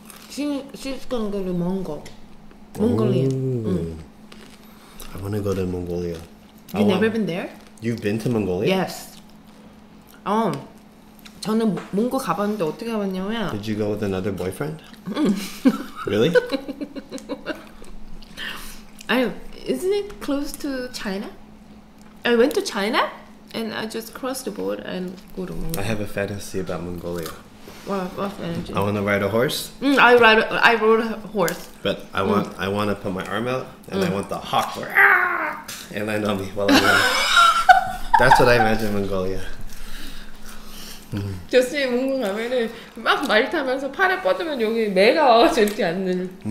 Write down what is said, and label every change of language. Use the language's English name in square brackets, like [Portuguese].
[English] 시스콘거를 Mongolia. I want to go to Mongolia. You never been there? You've been to Mongolia? Yes. [Korean] 저는 몽골 가봤는데 어떻게 가봤냐면 [English] Did you go with another boyfriend? Really? Isn't it close to China? I went to China and I just crossed the border and go to Mongolia. I have a fantasy about Mongolia. What energy? I want to ride a horse, I rode a horse. but I want to put my arm out and I want the hawk to and land on me while I'm running. That's what I imagine Mongolia. [Korean] 저스틴 몽골 가면은 막 말 타면서 팔에 뻗으면 여기 매가 와가지고 이렇게 앉는.